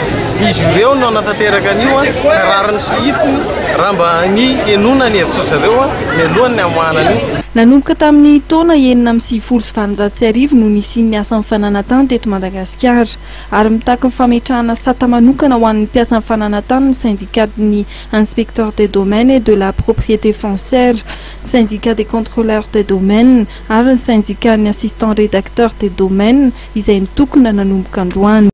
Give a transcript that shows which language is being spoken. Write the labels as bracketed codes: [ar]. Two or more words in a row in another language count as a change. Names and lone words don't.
[mg] Izy ireo no nanatanteraka an'io ka rariny sy hitsiny raha mba ny enona ny hevitra zareo mialohan'ny ny amoahana an'io. Nanomboka tamin'ny taona 1970 no nisian'ny asan'ny fananantany teto Madagasikara ary mitaky ny fametrahana sata manokana ho an'ny mpiasan'ny fananantany ny syndicat ny [fr] inspecteur des domaines et de la propriété foncière, syndicat des contrôleurs des domaines [mg] ary ny syndicat ny [fr] assistant rédacteur des domaines [mg] izay nitokona nanomboka androany.